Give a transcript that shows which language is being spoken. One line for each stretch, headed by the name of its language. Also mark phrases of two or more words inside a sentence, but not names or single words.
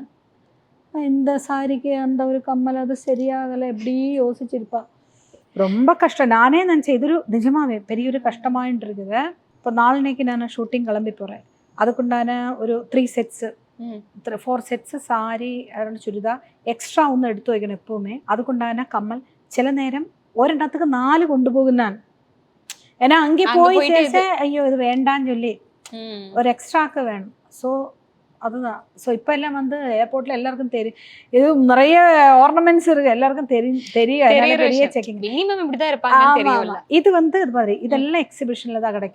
Tamil: இந்த சாரிக்கு அந்த ஒரு கம்மல் அது சரியாகலை எப்படி யோசிச்சிருப்பா. ரொம்ப கஷ்டம். நானே நினச்சேன் இது நிஜமாவே பெரிய ஒரு கஷ்டமாயின்னு இருக்குது. இப்போ நாளைக்கு நான் ஷூட்டிங் கிளம்பி போகிறேன். அதுக்குண்டான ஒரு 3 செட்ஸு 4 செட்ஸு சாரி
Malayalam: ചുരിദാർ എക്സ്ട്രാ ഒന്ന് എടുത്തു വയ്ക്കണം എപ്പോഴുമേ. അതുകൊണ്ടാണ് കമ്മൽ ചില നേരം ഒരെണ്ണத்துக்கு 4 കൊണ്ടുപോകും ഞാൻ.
Tamil: ஏன்னா அங்கே போய் சேச ஐயோ இது வேண்டான்னு சொல்லி ஒரு எக்ஸ்ட்ராக்கு வேணும். ஸோ அதுதான். ஸோ இப்போ எல்லாம் வந்து ஏர்போர்ட்ல எல்லாருக்கும் தெரியும், இது நிறைய ஆர்னமெண்ட்ஸ் இருக்கு, எல்லாருக்கும் தெரியும். பெரிய செக்கிங் மினிமம் இப்படிதான் இருப்பாங்க தெரியும்ல. இது வந்து இது மாதிரி இதெல்லாம் எக்ஸிபிஷன்ல தான் கிடைக்கும்.